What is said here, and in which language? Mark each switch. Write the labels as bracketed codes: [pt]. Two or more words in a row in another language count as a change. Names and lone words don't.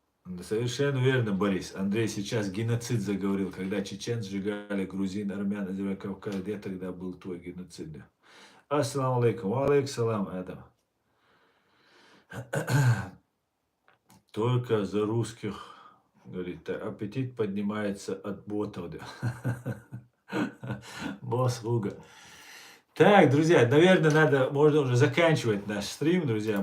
[ru] Да, совершенно верно, Борис. Андрей сейчас геноцид заговорил, когда чечен сжигали грузин, армян, Кавказ. Где тогда был твой геноцид? Да? [ar] السلام عليكم. عليكم السلام, Адам. [ru] Только за русских, говорит, аппетит поднимается от ботов. Да. Босс Луга. Так, друзья, наверное, можно уже заканчивать наш стрим, друзья.